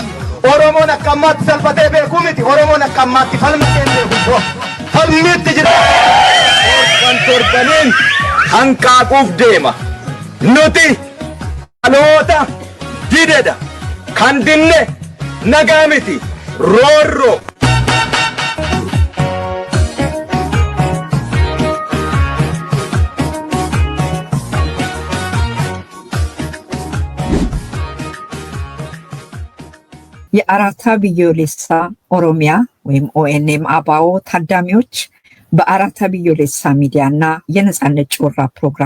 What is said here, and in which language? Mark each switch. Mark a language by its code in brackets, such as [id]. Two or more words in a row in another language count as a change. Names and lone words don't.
[om] Oromoon akka ammaatti salphatee beekuu miti. Oromoon akka ammaatti falmatee beeku. Falmiitti jira. Kan torbaniin hanqaaquuf deema. Nuti dhaloota didedha. Kan dinne nagaa miti. Roorroo. [am] የአራታ ቢዮሌሳ ኦሮሚያ ወይም ኦኤንኤም አባኦ ታዳሚዎች በአራታ ቢዮሌሳ ሚዲያና የነጻነት ጮራ ፕሮግራም